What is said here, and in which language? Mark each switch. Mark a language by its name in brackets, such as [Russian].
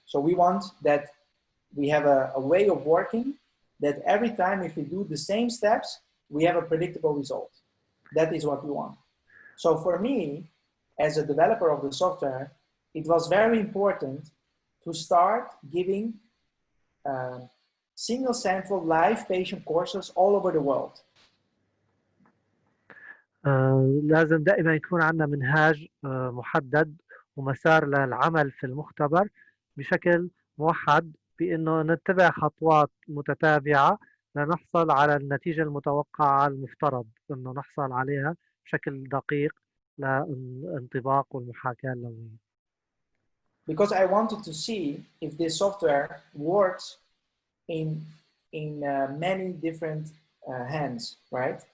[English] So we want that we have a way of working that every time if we do the same steps, we have a predictable result. That is what we want. So for me, as a developer of the software, it was very important to start giving single sample live patient courses all over the world. [Arabic] لازم دائما يكون عندنا منهاج محدد ومسار للعمل في المختبر بشكل موحد، بأنه نتبع خطوات متتابعة لنحصل على النتيجة المتوقعة المفترض أنه نحصل عليها بشكل دقيق للانطباق والمحاكاة اللونية. [English] Because I wanted to see if this software works in many different hands, right?